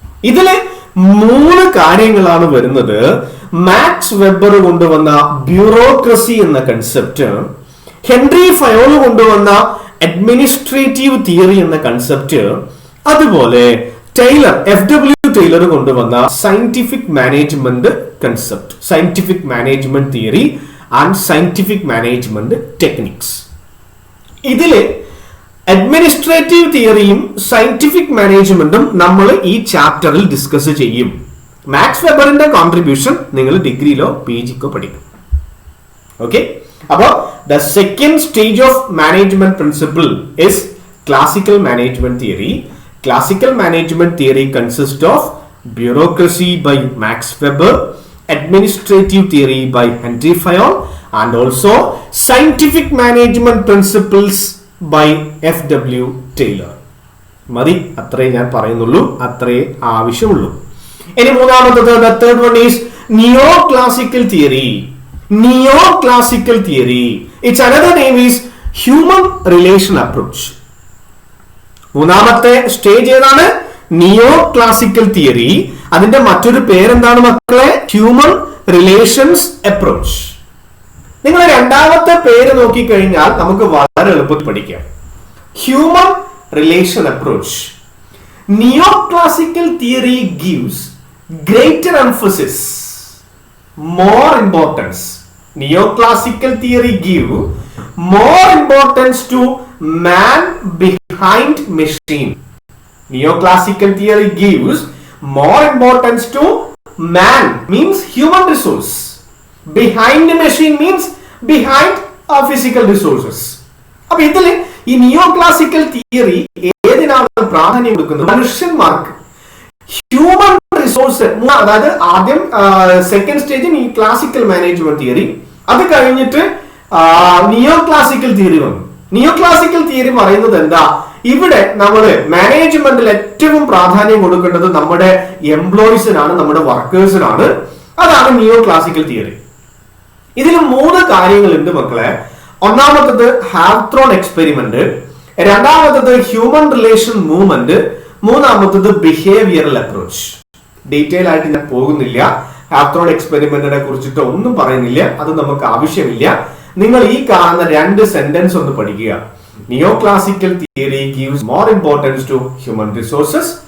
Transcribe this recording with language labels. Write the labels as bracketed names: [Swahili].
[Malayalam] ഇതില് 3 കാര്യങ്ങളാണ് വരുന്നത്. മാക്സ് വെബർ കൊണ്ടുവന്ന ബ്യൂറോക്രസി എന്ന കൺസെപ്റ്റ്, ഹെൻറി ഫയോൾ കൊണ്ടുവന്ന അഡ്മിനിസ്ട്രേറ്റീവ് തിയറി എന്ന കൺസെപ്റ്റ്, അതുപോലെ FW ടൈലർ കൊണ്ടുവന്ന scientific management concept, scientific management theory and scientific management techniques. ഇതില് അഡ്മിനിസ്ട്രേറ്റീവ് തിയറിയും സയന്റിഫിക് മാനേജ്മെന്റും നമ്മൾ ഈ ചാപ്റ്ററിൽ ഡിസ്കസ് ചെയ്യും. മാക്സ് വെബറിന്റെ കോൺട്രിബ്യൂഷൻ നിങ്ങൾ ഡിഗ്രിയിലോ PGക്കോ പഠിക്കും. ഓക്കെ, അപ്പോൾ [English] the second stage of management principle is classical management theory. Classical management theory consists of bureaucracy by Max Weber, administrative theory by Henry Fayol, and also scientific management principles by FW Taylor. [Malayalam] മതി, അത്രേ ഞാൻ പറയുന്നുള്ളൂ, അത്രേ ആവശ്യമുള്ളൂ. ഇനി മൂന്നാമത്തത്, [English] the third one is neoclassical theory. Neoclassical theory, its another name is human relation approach. [Malayalam] മൂന്നാമത്തെ stage ഏതാണ്? Neoclassical theory. അതിന്റെ മറ്റൊരു പേരെന്താണ് മക്കളെ? Human relations approach. നിങ്ങൾ രണ്ടാമത്തെ പേര് നോക്കിക്കഴിഞ്ഞാൽ നമുക്ക് വളരെ എളുപ്പത്തിൽ പഠിക്കാം. [English] Human relation approach. Neoclassical theory gives greater emphasis, more importance. Neoclassical theory give more importance to man behind machine. Neoclassical theory gives more importance to man, means human resource. Behind machine means behind physical resources. [Malayalam] അപ്പോൾ ഇതിൽ ഈ neoclassical theory ഏതിനാണ് പ്രാധാന്യം കൊടുക്കുന്നത്? മനുഷ്യന്മാർക്ക് human resource. അതായത് ആദ്യം second സ്റ്റേജിൽ ഈ ക്ലാസിക്കൽ മാനേജ്മെന്റ് തിയറി, അത് കഴിഞ്ഞിട്ട് നിയോക്ലാസിക്കൽ തിയറി വന്നു. നിയോക്ലാസിക്കൽ തിയറി പറയുന്നത് എന്താ? ഇവിടെ നമ്മള് മാനേജ്മെന്റിൽ ഏറ്റവും പ്രാധാന്യം കൊടുക്കേണ്ടത് നമ്മുടെ എംപ്ലോയീസിനാണ്, നമ്മുടെ വർക്കേഴ്സിനാണ്. അതാണ് നിയോക്ലാസിക്കൽ തിയറി. ഇതിൽ 3 കാര്യങ്ങളുണ്ട് മക്കളെ. ഒന്നാമത്തത് ഹാവ്ത്രോൺ എക്സ്പെരിമെന്റ്, രണ്ടാമത്തത് ഹ്യൂമൻ റിലേഷൻ മൂവ്മെന്റ്, മൂന്നാമത്തത് ബിഹേവിയറൽ അപ്രോച്ച്. ഡീറ്റെയിൽ ആയിട്ട് ഞാൻ പോകുന്നില്ല, ഹാവ്ത്രോൺ എക്സ്പെരിമെന്റിനെ കുറിച്ചിട്ട് ഒന്നും പറയുന്നില്ല, അത് നമുക്ക് ആവശ്യമില്ല. നിങ്ങൾ ഈ കാണുന്ന 2 സെന്റൻസ് ഒന്ന് പഠിക്കുക. [English] Neoclassical theory gives more importance to human resources.